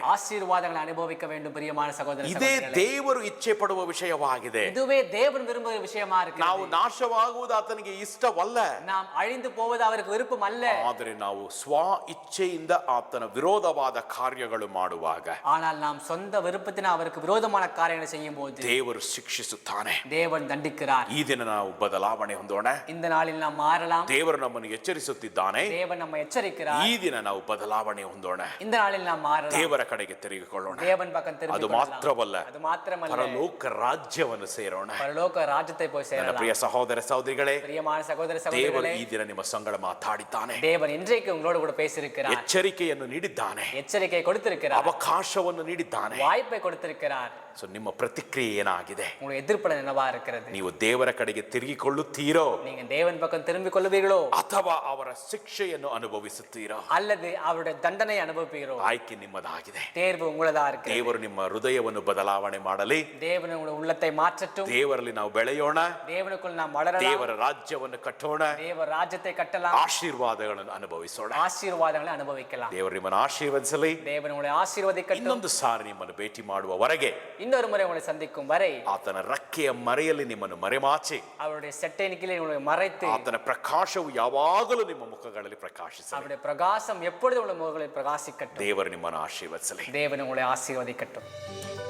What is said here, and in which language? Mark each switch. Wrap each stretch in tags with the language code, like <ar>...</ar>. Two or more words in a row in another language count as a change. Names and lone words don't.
<ta>ஆசீர்வாதங்களை அனுபவிக்க வேண்டும். பிரியமான சகோதர</ta> <kn>ಇದೇ</kn> <ta>சகோதரிகளே,</ta> <kn>ದೇವರು ಇಚ್ಛೆ ಪಡುವ ವಿಷಯವಾಗಿದೆ.</kn> <ta>இதுவே தேவன் விரும்புகிற விஷயமா இருக்கு.</ta> <kn>ನಾವು ನಾಶವಾಗುವುದು ಆತನಿಗೆ ಇಷ್ಟವಲ್ಲ,</kn> <ta>நாம் அழிந்து போவது அவருக்கு விருப்பம் அல்ல.</ta> <kn>ಆದರೆ ನಾವು ಸ್ವ ಇಚ್ಛೆಯಿಂದ ಆತನ ವಿರೋಧವಾದ ಕಾರ್ಯಗಳು ಮಾಡುವಾಗ</kn> <ta>ஆனால் நாம் சொந்த விருப்பத்தினால் அவருக்கு விரோதமான காரியங்களை செய்யும் போது</ta> <kn>ದೇವರು ಶಿಕ್ಷಿಸುತ್ತಾನೆ.</kn> <ta>தேவன் தண்டிக்கிறார்.</ta> <kn>ಈ ದಿನ ನಾವು ಬದಲಾವಣೆ ಹೊಂದೋಣ.</kn> <ta>இந்த நாளில் நாம் மாறலாம்.</ta> <kn>ದೇವರು ನಮ್ಮನ್ನು ಎಚ್ಚರಿಸುತ್ತಿದ್ದಾನೆ.</kn> <ta>தேவன் நம்மை எச்சரிக்கிறார்.</ta> <kn>ಈ ದಿನ ನಾವು ಬದಲಾವಣೆ ಹೊಂದೋಣ.</kn> <ta>இந்த நாளில் நாம் மாறலாம்.</ta> <kn>ದೇವರ ಕಡೆಗೆ ತಿರುಗಿಕೊಳ್ಳೋಣ.</kn> <ta>தேவன் பக்கம்</ta> <kn>ಅದು</kn> <ta>திரும்பிக் கொள்ளலாம்.</ta> <kn>ಮಾತ್ರವಲ್ಲ,</kn> <ta>அது மாத்திரமல்ல,</ta> <kn>ಪರಲೋಕ ರಾಜ್ಯವನ್ನು ಸೇರೋಣ.</kn> <ta>பரலோக ராஜ்யத்தை போய் போய்</ta> <kn>ನನ್ನ</kn> <ta>சேரலாம்.</ta> <kn>ಪ್ರಿಯ ಸಹೋದರ ಸಹೋದರಿಗಳೇ,</kn> <ta>பிரியமான சகோதர</ta> <kn>ದೇವರು</kn> <ta>சகோதரிகளே,</ta> <kn>ಈ ದಿನ ನಿಮ್ಮ ಸಂಗಡ ಮಾತಾಡಿದ್ದಾನೆ,</kn> <ta>தேவன் இன்றைக்கு உங்களோடு கூட பேசியிருக்கிறார்.</ta> <kn>ಎಚ್ಚರಿಕೆಯನ್ನು ನೀಡಿದ್ದಾನೆ,</kn> <ta>எச்சரிக்கை கொடுத்திருக்கிறார்,</ta> <kn>ಅವಕಾಶವನ್ನು ನೀಡಿದ್ದಾನೆ.</kn> <ta>வாய்ப்பை கொடுத்திருக்கிறார்.</ta> <kn>ಸೊ ನಿಮ್ಮ ಪ್ರತಿಕ್ರಿಯೆ ಏನಾಗಿದೆ?</kn> <ta>உங்களுடைய எதிர்ப்பலன் என்னவா இருக்கிறது?</ta> <kn>ನೀವು ದೇವರ ಕಡೆಗೆ ತಿರುಗಿಕೊಳ್ಳುತ್ತೀರೋ</kn> <ta>நீங்க தேவன் பக்கம் திரும்பிக் கொள்ளுவீர்களோ</ta> <kn>ಅಥವಾ ಅವರ ಶಿಕ್ಷೆಯನ್ನು ಅನುಭವಿಸುತ್ತೀರೋ?</kn> <ta>அல்லது அவருடைய தண்டனை அனுபவிப்பீர்களோ?</ta> <kn>ಆಯ್ಕೆ ನಿಮ್ಮದಾಗಿದೆ.</kn> <ta>தேர்வு உங்களதா இருக்கு.</ta> <kn>ದೇವರು ನಿಮ್ಮ ಹೃದಯವನ್ನು ಬದಲಾವಣೆ ಮಾಡಲಿ.</kn> <ta>தேவன் உங்களுடைய உள்ளத்தை மாற்றட்டும்.</ta> <kn>ದೇವರಲ್ಲಿ ನಾವು ಬೆಳೆಯೋಣ,</kn> <ta>தேவனுக்குள் நாம் வளரலாம்.</ta> <kn>ದೇವರ ರಾಜ್ಯವನ್ನು ಕಟ್ಟೋಣ,</kn> <ta>தேவ ராஜ்யத்தை கட்டலாம்.</ta> <kn>ಆಶೀರ್ವಾದಗಳನ್ನು ಅನುಭವಿಸೋಣ.</kn> <ta>ஆசீர்வாதங்களை அனுபவிக்கலாம்.</ta> <kn>ದೇವರು ನಿಮ್ಮನ್ನು ಆಶೀರ್ವದಿಸಲಿ.</kn> <ta>தேவன் உங்களை ஆசீர்வதிக்கட்டும்.</ta> <kn>ಇನ್ನೊಂದು ಸಾರಿ ನಿಮ್ಮನ್ನು ಭೇಟಿ ಮಾಡುವವರೆಗೆ</kn> <ta>இன்னொரு முறை உங்களை சந்திக்கும் வரை</ta> <kn>ಆತನ ರೆಕ್ಕೆಯ ಮರೆಯಲ್ಲಿ ನಿಮ್ಮನ್ನು ಮರೆಮಾಚಿ,</kn> <ta>அவருடைய செட்டையின் கீழே உங்களை மறைத்து</ta> <kn>ಆತನ ಪ್ರಕಾಶವು ಯಾವಾಗಲೂ ನಿಮ್ಮ ಮುಖಗಳಲ್ಲಿ ಪ್ರಕಾಶಿಸಲಿ.</kn> <ta>அவருடைய பிரகாசம் எப்பொழுது உள்ள முகங்களில் பிரகாசிக்கட்டும்.</ta> <kn>ದೇವರು ನಿಮ್ಮನ್ನು ಆಶೀರ್ವದಿಸಲಿ.</kn> <ta>தேவன் உங்களை ஆசீர்வதிக்கட்டும்.</ta>